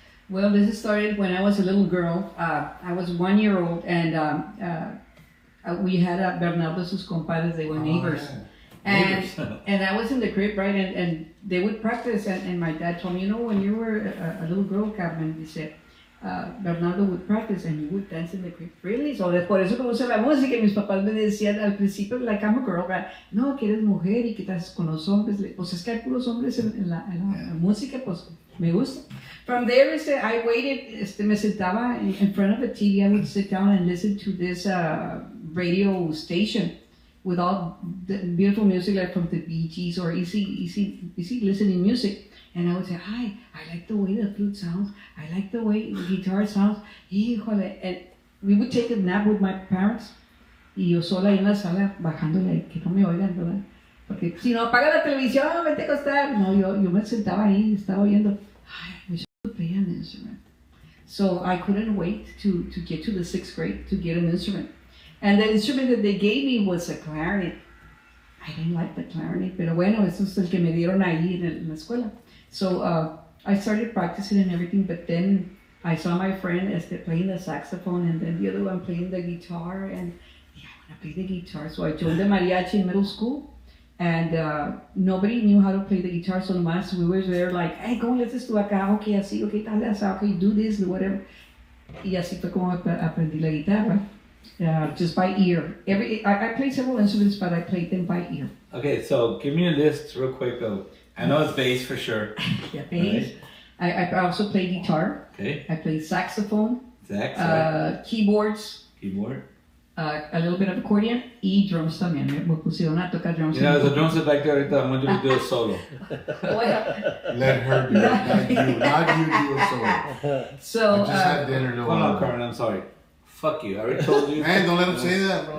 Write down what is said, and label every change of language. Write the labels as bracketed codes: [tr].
[en] Well, this started when I was a little girl. I was 1 year old, and we had Bernardo [es] sus compadres. [en] They were neighbors. Oh, And Neighbors. and I was in the crib, right? And they would practice. And my dad told me, when you were a little girl, Carmen, he said, Bernardo would practice and you would dance in the crib. Really? [es] So por eso conoce la música. Y mis papás me decían al principio, like, [en] I'm a girl, right? [es] No, que eres mujer y que estás con los hombres. Pues es que hay puros hombres en la música, pues me gusta. [en] From there, I waited, [es] me sentaba [en] in front of the TV. I would sit down and listen to this radio station with all the beautiful music, like from the Bee Gees or easy listening music. And I would say, I like the way the flute sounds. I like the way the guitar sounds. Híjole. And we would take a nap with my parents. [es] Y yo sola ahí en la sala, bajándole, que no me oigan, ¿verdad? Porque si no apaga la televisión, vete a acostar. No, yo me sentaba ahí, estaba oyendo. [en] I wish I could play an instrument. So I couldn't wait to get to the 6th grade to get an instrument. And the instrument that they gave me was a clarinet. I didn't like the clarinet, [es] pero bueno, eso es el que me dieron ahí en la escuela. [en] So I started practicing and everything, but then I saw my friend playing the saxophone, and then the other one playing the guitar, and I want to play the guitar. So I joined the mariachi in middle school, and nobody knew how to play the guitar, so nomás we were there like, hey, [es] ¿cómo le haces tú acá? [en] Okay, así, okay, tal, así, okay, do this, do whatever. [es] Y así fue como aprendí la guitarra. [en] Just by ear. I played several instruments, but I played them by ear. Okay, so give me a list real quick of. I know it's bass for sure. Yeah, bass. I also play guitar. Okay. I play saxophone. Sax. Keyboards. Keyboard. A little bit of accordion y drums también. [es] Me pusieron a tocar drums. [en] You know, there's a drum set back there. Ahorita, I want you to do a solo. Well, Let her do it, not you do it solo. so I just had dinner though. Hold on, Carmen. I'm sorry. Fuck you. I already told you. Man, don't let him say that, bro.